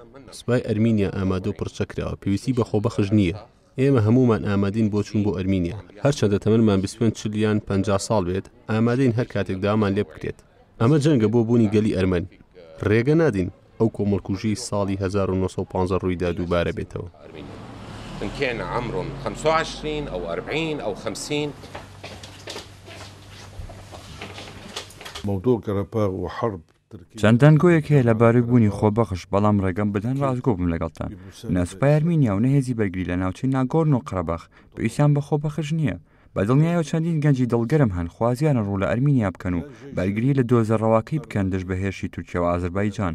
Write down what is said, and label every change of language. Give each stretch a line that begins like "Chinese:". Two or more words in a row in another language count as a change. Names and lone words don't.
Central Kurdish: سوپای ئەرمینیا ئامادە و پڕچەکراوە، پێویستی بە خۆبەخش نییە. ئێمە هەمومان ئامادەین بۆ چوون بۆ ئەرمینیا. هەرچەندە تەمەنمان 40 یان 50 ساڵ بێت، ئامادەین هەر کاتێک داوامان لێ بکرێت. ئەمە جەنگە بۆ بوونی گەلی ئەرمەن. ڕێگە نادین ئەو کۆمەڵکوژی ساڵی 1950 ڕوویدا دووبارە بێتەوە.
Arabic: إن كان عمرهم 25 أو 40 أو 50. موضوع قرباغ وحرب
Central Kurdish: چەندان گۆیەک هەیە لەبارەی بوونی خۆبەخش، بەڵام ڕێگەم بدەن ڕازگۆ بم لەگەڵتان. نەسوپای ئەرمینیا و نەهێزی بەرگری لە ناوچەی ناگۆرنۆ قەرەباغ پێویستیان بە خۆبەخش نییە. بەدڵنیایەوە چەندین گەنجی دڵگەرم هەن خوازیانە ڕوو لە ئەرمینیا بکەن و بەرگری لە دۆزەڕەواکەی بکەن دژ بە هێرشی تورکیا و ئازەربایجان.